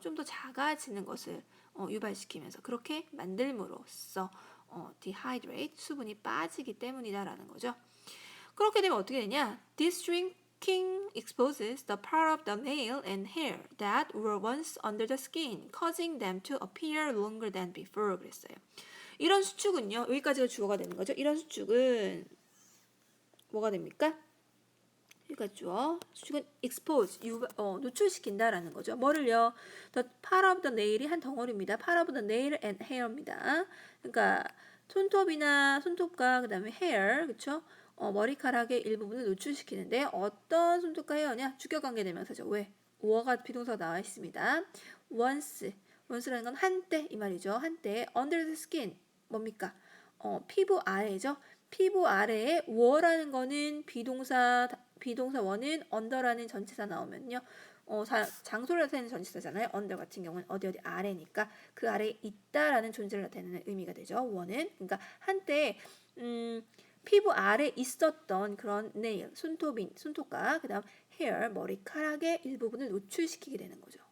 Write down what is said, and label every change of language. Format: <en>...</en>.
<ko>좀 더 작아지는 것을 유발시키면서 그렇게 만들므로써 dehydrate 수분이 빠지기 때문이다라는 거죠. 그렇게 되면 어떻게 되냐?</ko> <en>This drinking exposes the part of the nail and hair that were once under the skin, causing them to appear longer than before.</en> <ko>그랬어요. 이런 수축은요. 여기까지가 주어가 되는 거죠. 이런 수축은 뭐가 됩니까? 그러니까 주어. 수축은 expose, 노출시킨다라는 거죠. 뭐를요?</ko> <en>The part of the nail</en> <ko>이 한 덩어리입니다.</ko> <en>part of the nail and hair</en> <ko>입니다. 그러니까 손톱과 그다음에 hair, 그렇죠? 머리카락의 일부분을 노출시키는데 어떤 손톱과 헤어냐? 주격관계 대명사죠. 왜? 워가 비동사가 나와 있습니다. once라는 건 한때 이 말이죠. 한때</ko> <en>under the skin</en> <ko>뭡니까? 피부 아래죠. 피부 아래에 워라는 거는 비동사 원은 under라는 전치사 나오면요. 장소를 나타내는 전치사잖아요. under 같은 경우는 어디 아래니까 그 아래에 있다라는 존재를 나타내는 의미가 되죠. 원은 그러니까 한때 피부 아래 있었던 그런 네일, 손톱과 그다음 헤어, 머리카락의 일부분을 노출시키게 되는 거죠.</ko>